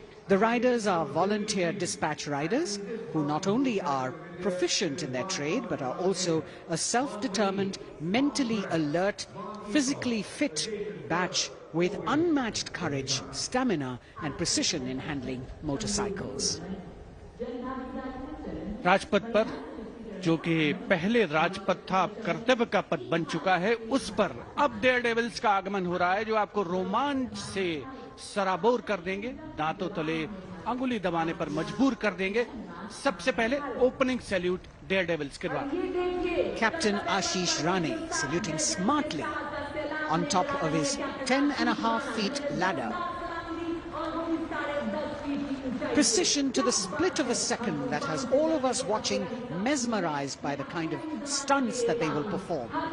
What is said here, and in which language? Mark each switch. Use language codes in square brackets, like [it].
[en] The riders are volunteer dispatch riders who not only are proficient in their trade but are also a self-determined, mentally alert, physically fit batch with unmatched courage, stamina and precision in handling motorcycles. [hi] Rajpath पर जो कि पहले राजपथ था अब कर्तव्य का पथ बन चुका है, उस पर अब डेयरडेविल्स का आगमन हो रहा है जो आपको रोमांच से सराबोर कर देंगे, दांतों तले अंगुली दबाने पर मजबूर कर देंगे। सबसे पहले ओपनिंग सैल्यूट डेयरडेविल्स के द्वारा। [en] Captain Ashish Rane saluting smartly on top of his 10.5 feet ladder. Precision to the split of a second that has all of us watching mesmerized by the kind of stunts that they will perform.